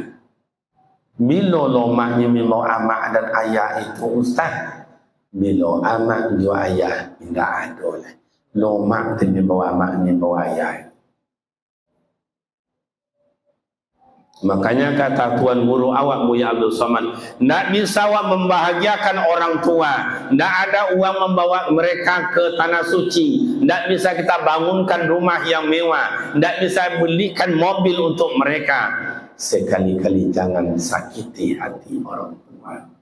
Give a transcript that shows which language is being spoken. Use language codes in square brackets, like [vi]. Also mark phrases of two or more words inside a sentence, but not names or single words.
[id] Bila lomaknya membawa amak dan ayah itu ustaz, bila amak juga ayah tidak ada lah. Lomak tu membawa amak, membawa ayah. Makanya kata Tuan Guru awak Buya Abdul Somad, tidak bisa awak membahagiakan orang tua, tidak ada uang membawa mereka ke tanah suci, tidak bisa kita bangunkan rumah yang mewah, tidak bisa belikan mobil untuk mereka. Sekali-kali jangan sakiti hati orang tua.